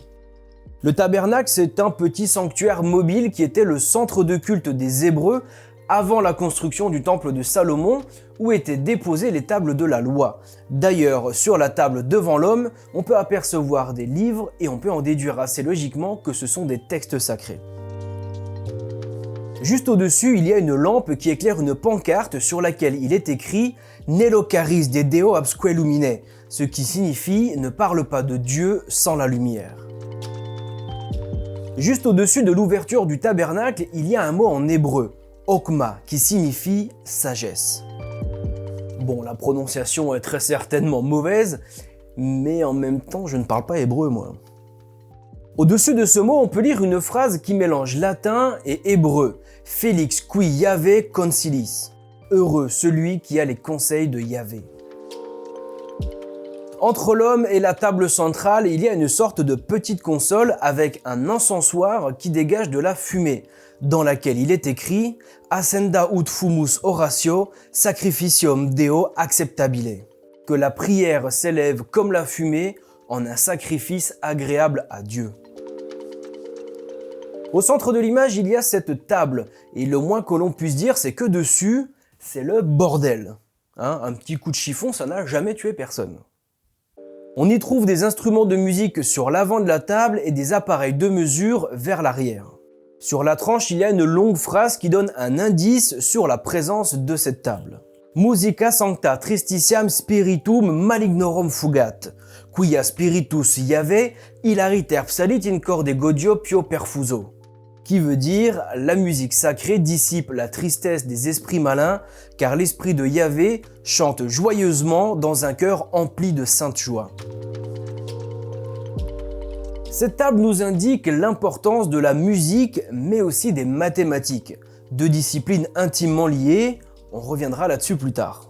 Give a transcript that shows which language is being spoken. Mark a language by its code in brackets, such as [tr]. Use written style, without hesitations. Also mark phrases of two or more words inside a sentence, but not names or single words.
[fr] Le tabernacle, c'est un petit sanctuaire mobile qui était le centre de culte des Hébreux avant la construction du temple de Salomon où étaient déposées les tables de la loi. D'ailleurs, sur la table devant l'homme, on peut apercevoir des livres et on peut en déduire assez logiquement que ce sont des textes sacrés. Juste au-dessus, il y a une lampe qui éclaire une pancarte sur laquelle il est écrit « [la] Nelo charis de Deo absque lumine », [fr] ce qui signifie « Ne parle pas de Dieu sans la lumière ». Juste au-dessus de l'ouverture du tabernacle, il y a un mot en hébreu, « Okma », qui signifie « sagesse ». Bon, la prononciation est très certainement mauvaise, mais en même temps, je ne parle pas hébreu, moi. Au-dessus de ce mot, on peut lire une phrase qui mélange latin et hébreu. [la] Felix qui Yahvé concilis. [fr] Heureux celui qui a les conseils de Yahvé. Entre l'homme et la table centrale, il y a une sorte de petite console avec un encensoir qui dégage de la fumée, dans laquelle il est écrit « [la] Ascenda ut fumus oratio, sacrificium Deo acceptabile », [fr] que la prière s'élève comme la fumée en un sacrifice agréable à Dieu. Au centre de l'image, il y a cette table, et le moins que l'on puisse dire, c'est que dessus, c'est le bordel. Un petit coup de chiffon, ça n'a jamais tué personne. On y trouve des instruments de musique sur l'avant de la table et des appareils de mesure vers l'arrière. Sur la tranche, il y a une longue phrase qui donne un indice sur la présence de cette table. [la] Musica sancta tristitiam spiritum malignorum fugat, quia spiritus Iave hilariter psalit in corde godio pio perfuso. [fr] Qui veut dire « La musique sacrée dissipe la tristesse des esprits malins, car l'esprit de Yahvé chante joyeusement dans un cœur empli de sainte joie. » Cette table nous indique l'importance de la musique, mais aussi des mathématiques, deux disciplines intimement liées, on reviendra là-dessus plus tard.